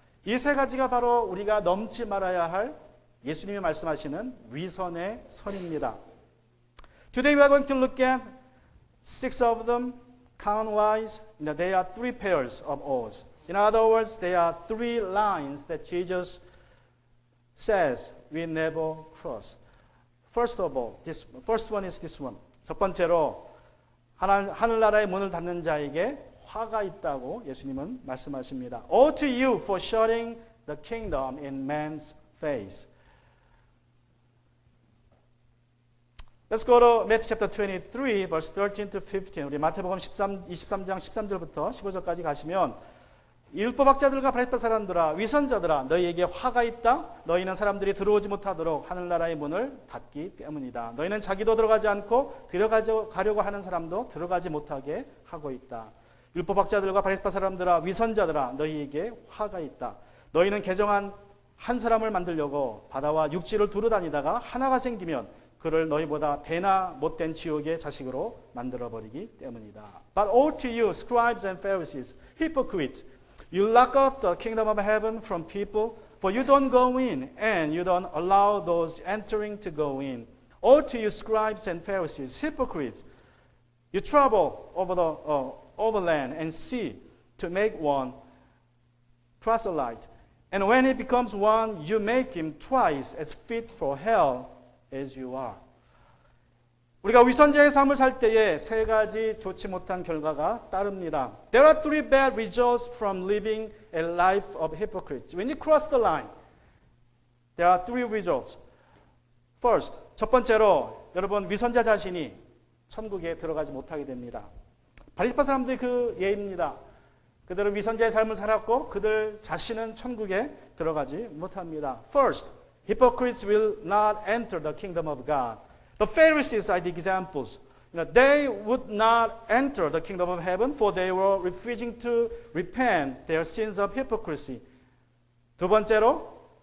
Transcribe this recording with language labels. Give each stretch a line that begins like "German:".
Korean: 이 3가지가 바로 우리가 넘지 말아야 할 예수님이 말씀하시는 위선의 선입니다.
English: Today we are going to look at 6 of them, count-wise. They are 3 pairs of oaths. In other words, they are 3 lines that Jesus says we never cross. First of all, first one is this one.
Korean: 첫 번째로 하늘나라의 문을 닫는 자에게 화가 있다고 예수님은 말씀하십니다.
English: Woe to you for shutting the kingdom in man's face. Let's go to Matthew chapter 23, verse 13 to 15.
Korean: 우리 마태복음 23장 13절부터 15절까지 가시면 율법학자들과 바리새파 사람들아 위선자들아 너희에게 화가 있다. 너희는 사람들이 들어오지 못하도록 하늘나라의 문을 닫기 때문이다. 너희는 자기도 들어가지 않고 들어가려고 하는 사람도 들어가지 못하게 하고 있다. 율법학자들과 바리새파 사람들아 위선자들아 너희에게 화가 있다. 너희는 개정한 한 사람을 만들려고 바다와 육지를 두루 다니다가 하나가 생기면 그를 너희보다 배나 못된 지옥의 자식으로 만들어버리기 때문이다.
English: But woe to you, scribes and Pharisees, hypocrites! You lock up the kingdom of heaven from people, for you don't go in, and you don't allow those entering to go in. Woe to you, scribes and Pharisees, hypocrites! You travel over land and sea to make one proselyte, and when he becomes one, you make him twice as fit for hell as you are.
Korean: 우리가 위선자의 삶을 살 때에 3가지 좋지 못한 결과가 따릅니다.
English: There are 3 bad results from living a life of hypocrites. When you cross the line, there are 3 results. First,
Korean: 첫 번째로 여러분 위선자 자신이 천국에 들어가지 못하게 됩니다. 바리새파 사람들이 그 예입니다. 그들은 위선자의 삶을 살았고 그들 자신은 천국에 들어가지 못합니다.
English: First, hypocrites will not enter the kingdom of God. The Pharisees are the examples. They would not enter the kingdom of heaven for they were refusing to repent their sins of hypocrisy.
Korean: 두 번째로